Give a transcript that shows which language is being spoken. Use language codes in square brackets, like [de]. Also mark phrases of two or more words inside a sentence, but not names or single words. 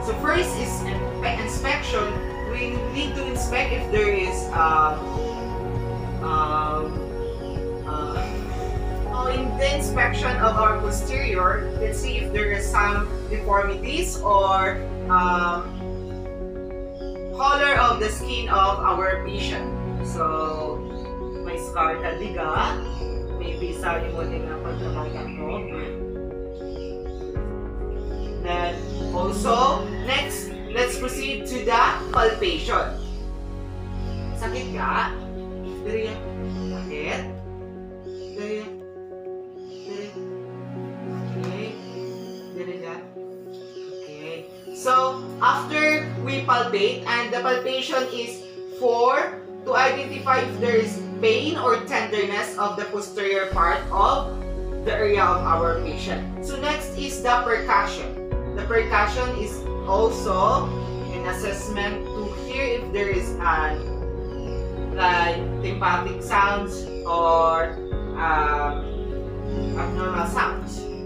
[en] So first is inspection with we need to inspect if there is in the inspection of our posterior, let's see if there is some deformities or color of the skin of our patient. [hil] So, may scar ka diga, maybe sa limon nga pagkakita mo. [en] Then, also, next, let's proceed to the palpation. [hil] Sakit ka? Diri. Sakit? Diri. Okay. Diri ka? [en] Okay. So, after we palpate, and the palpation is to identify if there is pain or tenderness of the posterior part of the area of our patient. So next is the percussion. The percussion is also an assessment to hear if there is like tympanic sounds or abnormal sounds.